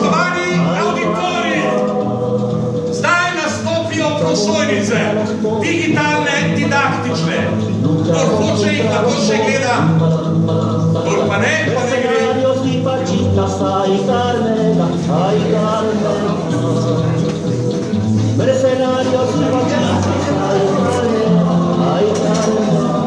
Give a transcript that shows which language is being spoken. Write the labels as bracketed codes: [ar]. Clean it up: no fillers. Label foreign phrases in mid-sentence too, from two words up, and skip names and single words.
[sl] Poštovani auditori, zdaj nastopijo prosojnice, digitalne, didaktične. Kdor hoče jih lahko še gleda, kdor pa ne, pa ne gre. [es] Ay Carmena, ay Carmena, mercenarios y machistas, ay Carmena, ay Carmena.